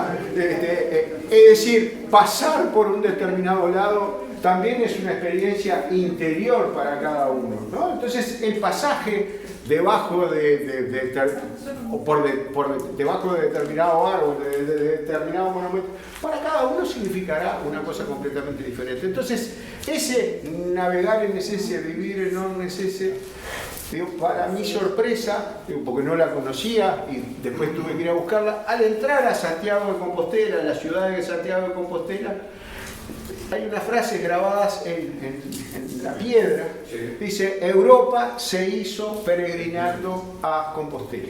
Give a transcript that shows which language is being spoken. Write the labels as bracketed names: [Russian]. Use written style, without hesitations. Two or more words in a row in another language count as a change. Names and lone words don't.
[Spanish] Es decir, pasar por un determinado lado también es una experiencia interior para cada uno, ¿no? Entonces, el pasaje debajo debajo de determinado árbol, de determinado monumento, para cada uno significará una cosa completamente diferente. Entonces, ese [Latin] navegare necesse, vivire non necesse, [Spanish] para mi sorpresa, porque no la conocía y después tuve que ir a buscarla, al entrar a Santiago de Compostela, la ciudad de Santiago de Compostela, hay unas frases grabadas en la piedra. Dice, Europa se hizo peregrinando a Compostela.